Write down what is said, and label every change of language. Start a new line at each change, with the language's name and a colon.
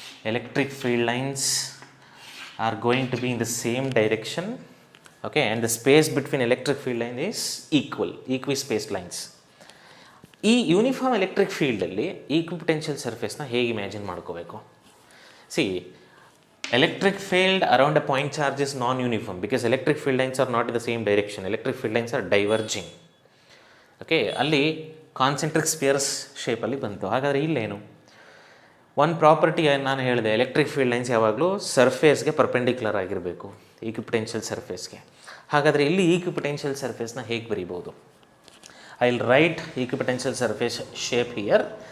English: Electric field lines are going to be in the same direction, okay, and the space between electric field line is equispaced lines.
Kannada: ಈ uniform electric ಫೀಲ್ಡಲ್ಲಿ equipotential ಸರ್ಫೇಸ್ನ ಹೇಗೆ imagine ಮಾಡ್ಕೋಬೇಕು?
English: See, electric field around a point charge is non-uniform because electric field lines are not in the same direction. Electric field lines are diverging.
Kannada: Okay, ಅಲ್ಲಿ concentric spears ಶೇಪಲ್ಲಿ ಬಂತು. ಹಾಗಾದರೆ ಇಲ್ಲೇನು ಒಂದು property ನಾನು ಹೇಳಿದೆ, ಎಲೆಕ್ಟ್ರಿಕ್ ಫೀಲ್ಡ್ ಲೈನ್ಸ್ ಯಾವಾಗಲೂ ಸರ್ಫೇಸ್ಗೆ perpendicular ಆಗಿರಬೇಕು, ಈಕ್ವಿಪೊಟೆನ್ಷಿಯಲ್ ಸರ್ಫೇಸ್ಗೆ. ಹಾಗಾದರೆ ಇಲ್ಲಿ ಈಕ್ವಿಪೊಟೆನ್ಷಿಯಲ್ ಸರ್ಫೇಸ್ನ ಹೇಗೆ ಬರೀಬೋದು?
English: I will write equipotential surface shape here.